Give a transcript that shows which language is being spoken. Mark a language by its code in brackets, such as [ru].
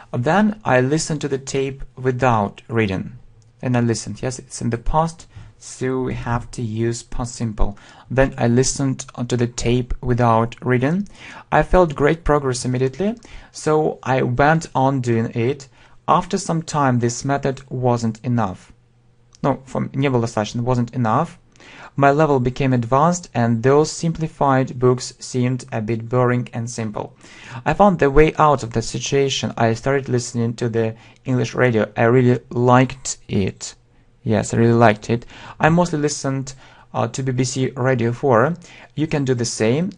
[en] Then I listened to the tape without reading. And I listened. Yes, it's in the past. So we have to use past simple. Then I listened to the tape without reading. I felt great progress immediately, so I went on doing it. After some time, this method wasn't enough. [ru] Не было достаточно, [en] wasn't enough. My level became advanced, and those simplified books seemed a bit boring and simple. I found the way out of that situation. I started listening to the English radio. I really liked it. Yes, I really liked it. I mostly listened to BBC Radio 4. You can do the same.